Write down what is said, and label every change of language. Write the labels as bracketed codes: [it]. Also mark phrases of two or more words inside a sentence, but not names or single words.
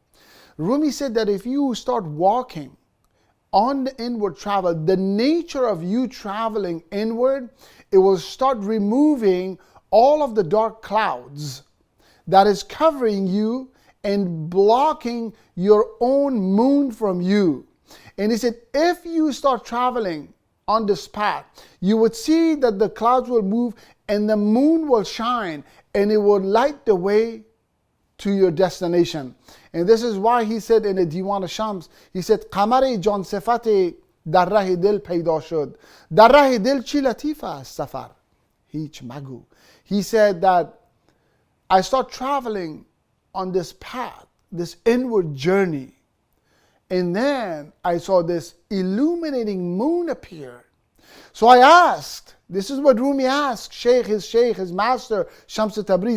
[en] Rumi said that if you start walking on the inward travel, the nature of you traveling inward, it will start removing all of the dark clouds that is covering you and blocking your own moon from you. And he said, if you start traveling on this path, you would see that the clouds will move and the moon will shine and it will light the way to your destination. And this is why he said in the Diwan Shams, he said, [fa] قمری جان صفتی در ره دل پیدا شد. در ره دل چه لطیف است سفر هیچ مگو. [en] He said that I start traveling on this path, this inward journey. And then I saw this illuminating moon appear. So I asked, this is what Rumi asked, his master, Shams Tabriz.